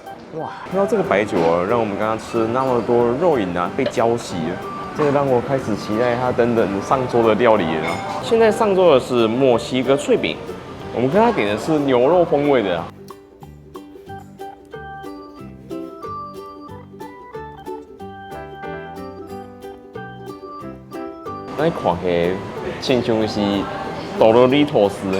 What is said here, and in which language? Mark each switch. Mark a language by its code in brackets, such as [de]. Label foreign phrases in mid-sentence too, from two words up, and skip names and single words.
[zh] 哇，看到這個白酒啊，讓我們剛剛吃了那麼多肉飲啊被澆熄了，這個讓我開始期待它等等上桌的料理了。現在上桌的是墨西哥脆餅，我們跟他點的是牛肉風味的啊。那看起來像是多羅利托斯。